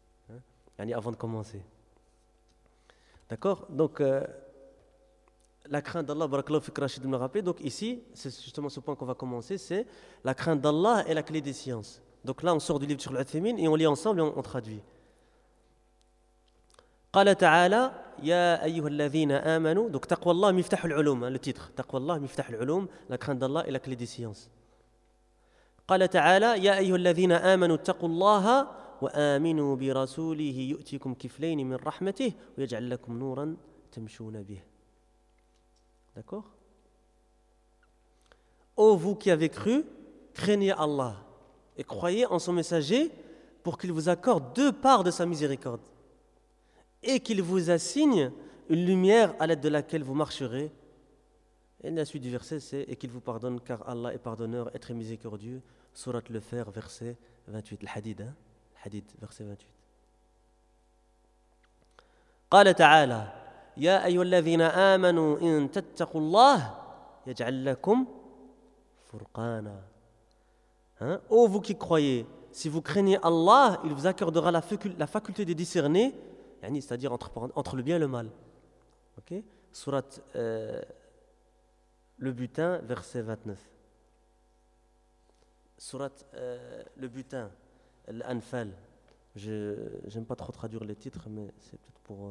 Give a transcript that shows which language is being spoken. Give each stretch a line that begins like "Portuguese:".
French: Hein, avant de commencer. D'accord ? Donc, la crainte d'Allah, barakallahu fik Rachid me rappelle. Donc, ici, c'est justement ce point qu'on va commencer, c'est la crainte d'Allah est la clé des sciences. Donc là, on sort du livre sur l'Uthaymeen et on lit ensemble et on traduit.
Arabic: قال تعالى يا أيها الذين آمنوا
French: donc
Arabic: تقوى الله مفتاح العلوم
French: hein, le titre تقوى الله مفتاح العلوم la crainte d'Allah est la clé des sciences.
Arabic: قال تعالى يا أيها الذين آمنوا تقوى الله وآمنوا برسوله يؤتيكم كفلين من رحمته ويجعل لكم نورا تمشون به.
French: D'accord. Ô vous qui avez cru, craignez Allah et croyez en son messager pour qu'il vous accorde deux parts de sa miséricorde et qu'il vous assigne une lumière à l'aide de laquelle vous marcherez. Et la suite du verset, c'est « Et qu'il vous pardonne, car Allah est pardonneur et très miséricordieux. » Sourate le Fer, verset 28. Al-Hadid, hein? Al-Hadid, verset 28.
Arabic: « قال تعالى يا أيها الذين آمنوا إن تتقوا الله يجعل لكم فرقانا. » Hein?
French: « Ô vous qui croyez, si vous craignez Allah, il vous accordera la faculté de discerner » c'est-à-dire entre le bien et le mal. Ok, surat le butin, verset 29. Surat le butin, l'Anfal. Je n'aime pas trop traduire les titres, mais c'est peut-être pour...